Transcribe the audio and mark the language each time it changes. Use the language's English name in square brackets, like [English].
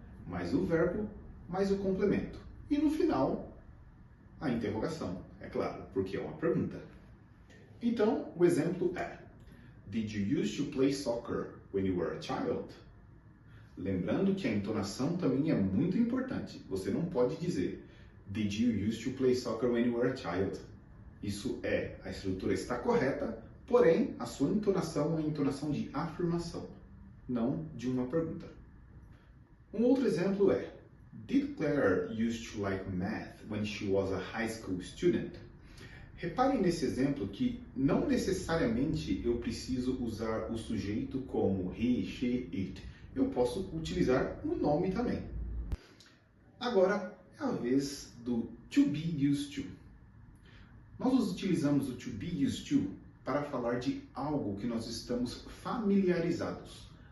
[Portuguese] Mais o verbo, mais o complemento. E no final, a interrogação, é claro, porque é uma pergunta. Então, o exemplo é: [English] Did you used to play soccer when you were a child? [Portuguese] Lembrando que a entonação também é muito importante. Você não pode dizer [English] Did you used to play soccer when you were a child? [Portuguese] Isso é, a estrutura está correta, porém a sua entonação é uma entonação de afirmação, não de uma pergunta. Um outro exemplo é: [English] Did Claire used to like math when she was a high school student? [Portuguese] Reparem nesse exemplo que não necessariamente eu preciso usar o sujeito como he, she, it. Eu posso utilizar o nome também. Agora é a vez do to be used to. Nós utilizamos o to be used to para falar de algo que nós estamos familiarizados.